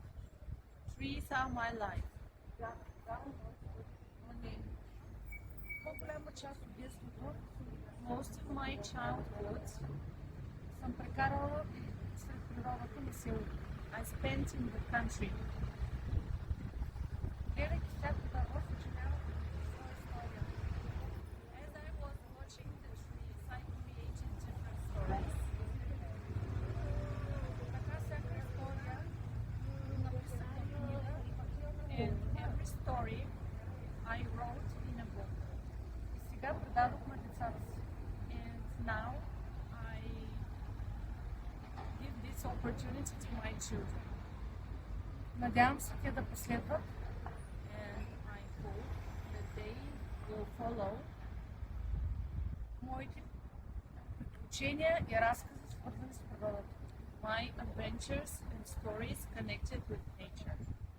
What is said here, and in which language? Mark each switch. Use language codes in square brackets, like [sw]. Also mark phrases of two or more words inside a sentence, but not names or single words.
[en] Trees are my life. [bg] По-голяма част от детството, [en] most of my childhood, [bg] съм прекарала сред природата на селото. [en] I spent in the country. [bg] Гледайки всяко дърво, съчинявах своя история. [en] As I was watching the trees, I created different stories. [bg] Така всяка история написах в книга, [en] and every story I wrote in a book. [bg] И сега предадох на децата си. [en] And now I give this opportunity to my children. [bg] Надявам се те да последват, [en] and I hope that they will follow [bg] моите приключения и разкази, свързани с природата. [en] My adventures and stories connected with nature.